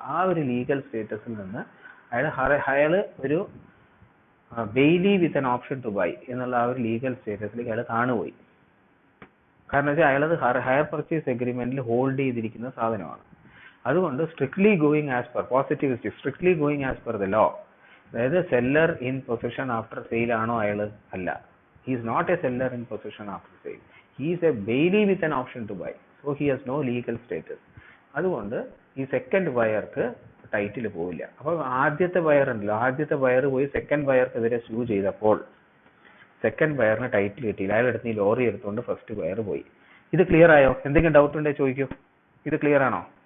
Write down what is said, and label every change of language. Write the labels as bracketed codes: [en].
[ml] ആ ഒരു ലീഗൽ സ്റ്റേറ്റസിൽ നിന്ന് അയാള് ഒരു [en] bailee with an option to buy [ml] എന്നുള്ള ആ ഒരു ലീഗൽ സ്റ്റേറ്റസിലേക്ക് അയാൾ താണുപോയി. കാരണം വെച്ചാൽ അയാളത് ഹയർ പർച്ചേസ് എഗ്രിമെന്റിൽ ഹോൾഡ് ചെയ്തിരിക്കുന്ന സാധനമാണ്. അതുകൊണ്ട് [en] strictly going as per positivistic, strictly going as per the law, [ml] അതായത് [en] seller in possession after sale [ml] ആണോ അയാള്? അല്ല. [en] He is not a seller in possession after sale. He is a bailee with an option to buy. So he has no legal status. [ml] അതുകൊണ്ട് ഈ second ബയർക്ക് title പോവില്ല. അപ്പോൾ ആദ്യത്തെ buyer ഉണ്ടല്ലോ, ആദ്യത്തെ ബയർ പോയി സെക്കൻഡ് ബയർക്കെതിരെ സ്യൂ ചെയ്തപ്പോൾ സെക്കൻഡ് ബയറിന് ടൈറ്റിൽ കിട്ടിയില്ല. അയാളെടുത്ത് ഈ ലോറി എടുത്തുകൊണ്ട് ഫസ്റ്റ് ബയർ പോയി. ഇത് ക്ലിയർ ആയോ? എന്തെങ്കിലും ഡൗട്ട് ഉണ്ടെങ്കിൽ ചോദിക്കൂ. ഇത് ക്ലിയർ ആണോ?